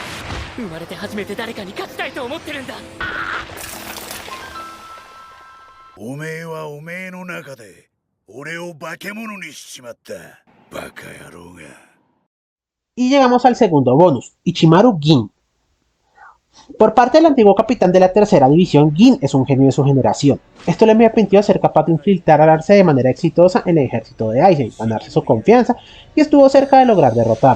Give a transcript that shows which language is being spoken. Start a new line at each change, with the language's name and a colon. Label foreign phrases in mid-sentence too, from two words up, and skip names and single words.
Japanese: 生まれて初めて誰かに勝ちたいと思ってるんだ。おめえはおめえの中で俺を化け物にしちまったバカ野郎が。
Spanish: Y llegamos al segundo bonus, Ichimaru Gin. Por parte del antiguo capitán de la tercera división, Gin es un genio de su generación. Esto le permitió ser capaz de infiltrarse de manera exitosa en el ejército de Aizen, ganarse su confianza y estuvo cerca de lograr derrotarlo.